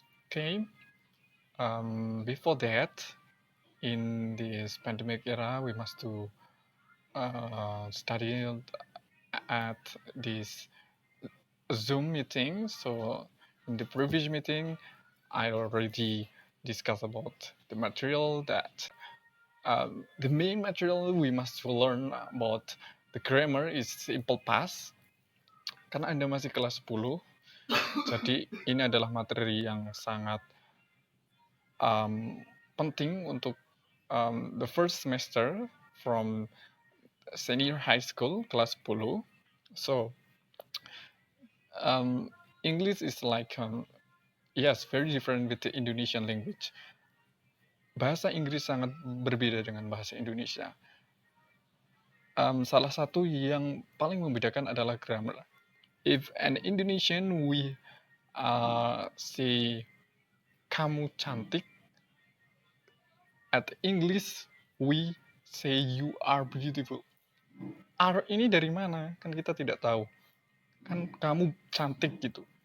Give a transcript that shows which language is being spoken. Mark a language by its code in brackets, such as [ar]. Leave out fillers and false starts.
[en] Okay, before that, in this pandemic era, we must to study at this Zoom meeting. So in the previous meeting, I already discussed about the material that the main material we must learn about the grammar is simple past. [id] Karena Anda masih kelas 10, jadi ini adalah materi yang sangat penting untuk [en] the first semester from senior high school, [id] kelas 10. [en] So, English is like yes, very different with the Indonesian language. [id] Bahasa Inggris sangat berbeda dengan bahasa Indonesia. Salah satu yang paling membedakan adalah grammar. [en] If an Indonesian we say [id] kamu cantik, [en] at English we say you are beautiful. [id] R ini dari mana? Kan kita tidak tahu. Kan kamu cantik gitu.